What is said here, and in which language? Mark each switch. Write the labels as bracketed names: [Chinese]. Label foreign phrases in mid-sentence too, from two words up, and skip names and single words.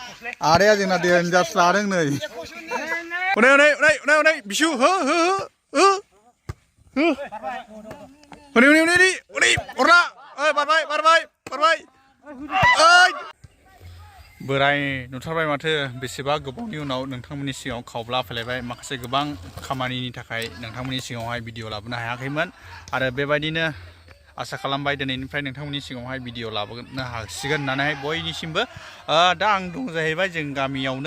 [Bodo] आदाया जोंना देन्जार्स लादों नै उनै उनै उनै उनै उनै बिशु हो हो हो हो उनै उनै उनै उनै अरला ओइ बारबाय बारबाय बारबाय ओइ बोराय नुथारबाय माथो बेसेबा गोबावनि उनाव नोंथांमोननि सिगाङाव खावब्ला फैलायबाय माखासे गोबां खामानिनि थाखाय नोंथांमोननि सिगाङावहाय भिडिअ लाबोनो हायाखैमोन आरो बेबायदिनो आसा खालामबाय दिनैनिफ्राय नोंथांमोननि सिगाङावहाय भिडिअ लाबोनो हासिगोन होननानै बयनिसिमबो दा आं दं जाहैबाय जों गामियावनो